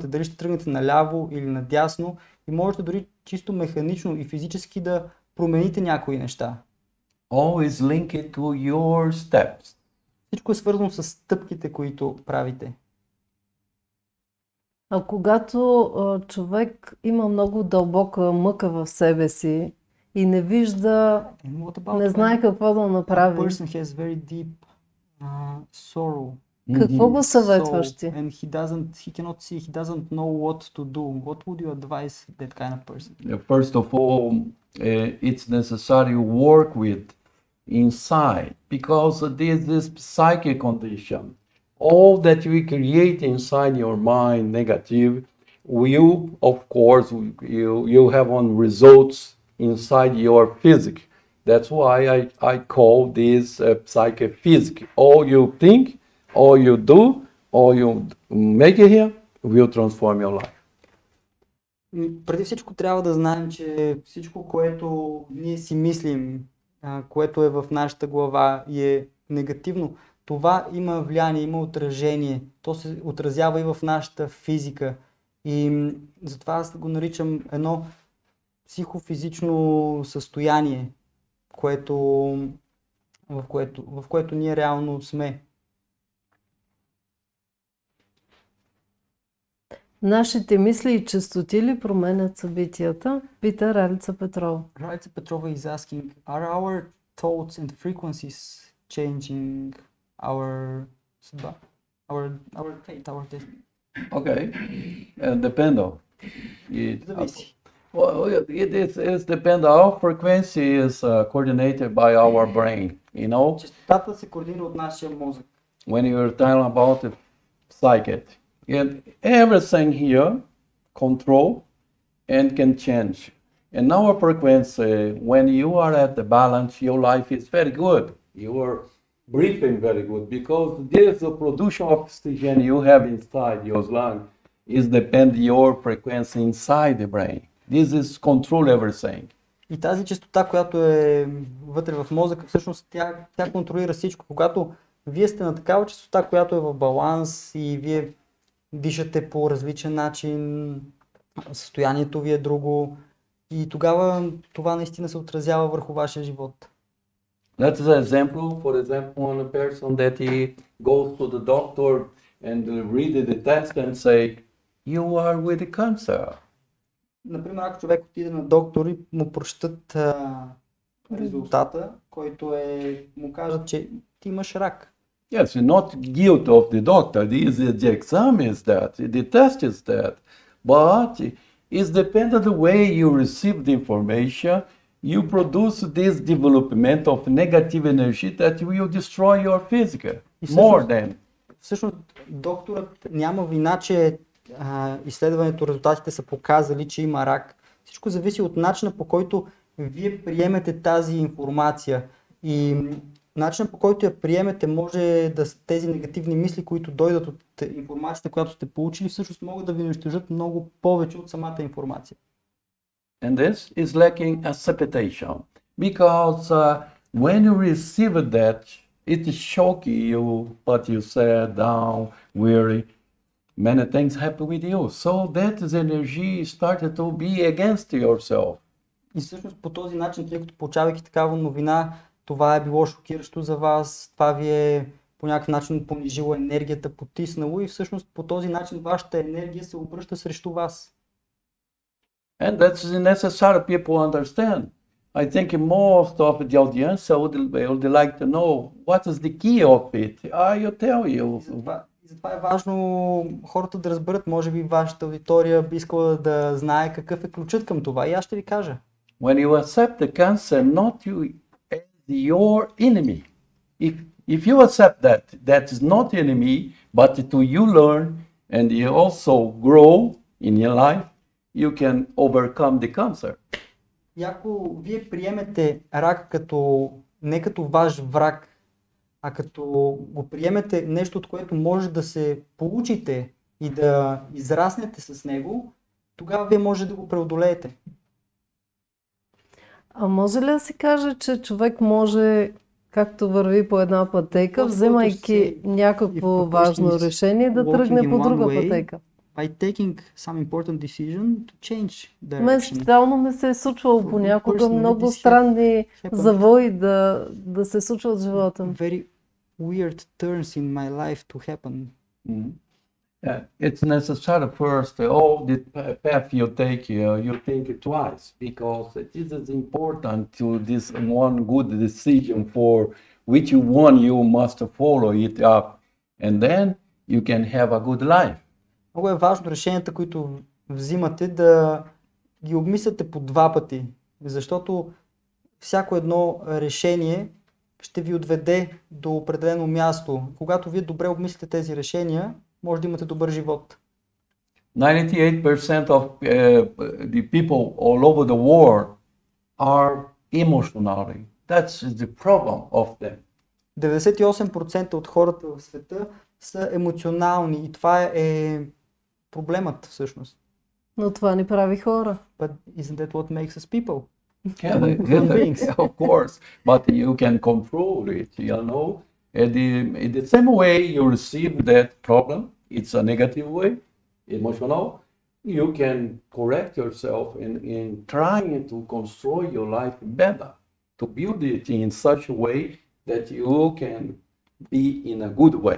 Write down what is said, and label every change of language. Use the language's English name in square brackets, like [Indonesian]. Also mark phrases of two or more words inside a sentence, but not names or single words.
[Bulgarian] Дали ще тръгнете наляво или надясно и можете дори чисто механично и физически да промените някои неща. [English] Always link it to your steps. [Bulgarian] Всичко е свързано с стъпките, които правите. А когато човек има много дълбока мъка в себе си и не вижда, не знае какво да направи, какво го съветваш ти? [English] And he cannot see, he doesn't know what to do. What would you advise that kind of person? First of all, it's necessary to work with inside, because this is psychic condition. All that we create inside your mind negative, will of course you have on results inside your physics. That's why I call this psychophysic. All you think, all you do, all you make it here will transform your life. [Bulgarian] Преди всичко трябва да знаем, че всичко, което ние си мислим, което е в нашата глава и е негативно, това има влияние, има отражение. То се отразява и в нашата физика. И затова аз го наричам едно психофизично състояние, в което ние реално сме. Нашите мисли и честоти ли променят събитията? Пита Ралица Петрова. [English] Ралица Петрова is asking, are our thoughts and frequencies changing our fate, our destiny? Okay, depend on. [Bulgarian] Зависи. [English] Well, it depends. Our frequency is coordinated by our brain. You know, [Bulgarian] Честотата се координира от нашия мозък. [English] when you're talking about the psychic, everything here control and can change. And our frequency, when you are at the balance, your life is very good. You are breathing very good because there's a production of oxygen you have inside your lung is depend your frequency inside the brain. This is control everything. [Bulgarian] И тази честота, която е вътре в мозъка, всъщност тя контролира всичко. Когато вие сте на такава честота, която е в баланс и вие дишате по различен начин, състоянието ви е друго и тогава това наистина се отразява върху вашия живот. [English] That's an example. For example, one person that he goes to the doctor and read the test and say, "You are with the cancer." [Bulgarian] Например, ако човек отиде на доктор и му прочетат резултата, който му кажат, че ти имаш рак. [English] Yes, you're not guilt of the doctor. The exam is that, the test is that, but it depends on the way you receive the information. You produce this development of negative energy that will destroy your physical more than. [Bulgarian] Всъщност, докторът няма вина, че изследването, резултатите са показали, че има рак. Всичко зависи от начина, по който вие приемете тази информация. И начинът, по който я приемете, може да тези негативни мисли, които дойдат от информацията, която сте получили, всъщност могат да ви унищожат много повече от самата информация. [English] And this is lacking acceptation because when you receive that, it is shocking you, but you sad, down, weary. Many things happen with you. So that is energy started to be against yourself. [Bulgarian] И всъщност по този начин, тъй като получавайки такава новина, това е било шокиращо за вас, това ви е по някакъв начин понижило енергията, потиснало и всъщност по този начин вашата енергия се обръща срещу вас. [English] And that's necessary people understand. I think most of the audience would like to know what is the key of it. I tell you. [Bulgarian] Затова е важно хората да разберат, може би вашата аудитория би искала да знае какъв е ключът към това и аз ще ви кажа. [English] When you accept the cancer, not you as your enemy. If you accept that is not enemy, but to you learn and you also grow in your life, you can overcome the cancer. [Bulgarian] И ако вие приемете рак не като ваш враг, а като го приемете нещо, от което може да се получите и да израснете с него, тогава вие може да го преодолеете. А може ли да се каже, че човек може, както върви по една пътека, вземайки някакво важно решение, да тръгне по друга пътека? [English] By taking some important decision to change direction. [Bulgarian] Мен специално ми се е случвало понякога много странни завои да се случват в живота. [English] Very weird turns in my life to happen. It's necessary first, all the path you take, you think twice, because it is important to this one good decision for which one you must follow it up, and then you can have a good life. [Bulgarian] Много е важно решенията, които взимате, да ги обмисляте по два пъти, защото всяко едно решение ще ви отведе до определено място. Когато вие добре обмислите тези решения, може да имате добър живот. [English] 98% of the people all over the world are emotionally. That's the problem of them. [Bulgarian] 98% от хората в света са емоционални и това е проблемът всъщност. Но това ни прави хора. [English] But isn't that what makes us people? Yeah, of course, but you can control it, you know. In the same way you receive that problem, it's a negative way, emotional, you can correct yourself in trying to construct your life better, to build it in such a way that you can be in a good way.